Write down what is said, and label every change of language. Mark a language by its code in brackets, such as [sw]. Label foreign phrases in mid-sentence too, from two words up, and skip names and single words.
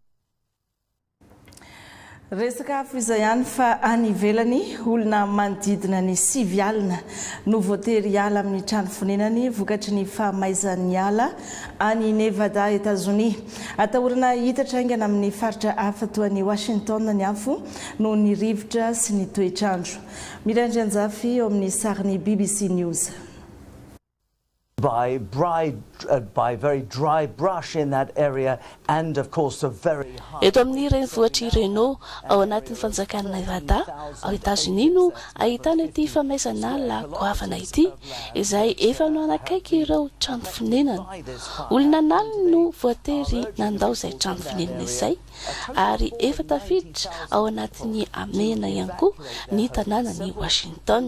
[mg] Resaka afo izay ihany fa any ivelany olona manodidina ny 5 alina no voatery hiala amin'ny trano fonenany vokatry ny fahamaizan'ny ala any Nevada, États-Unis. Atahorana hitatra aingana amin'ny faritra hafa toa ny Washington ny afo noho ny rivotra sy ny toetrandro. Mirandry anjafy eo amin'ny sarin'ny BBC News. [en] By bride by very dry brush in that area, and of course a very [mg] eto amin'ny renivohitra irenao ao anatin'ny fanjakana Nevada ao États-Unis no ahitana ity famaizana la goavana ity izay efa no anakaiky ireo trano fonenana. Olona naliny no voatery nandao izay trano fonenana izay ary efa tafiditra ao anatin'ny amena ihany koa ny tanànan'i Washington.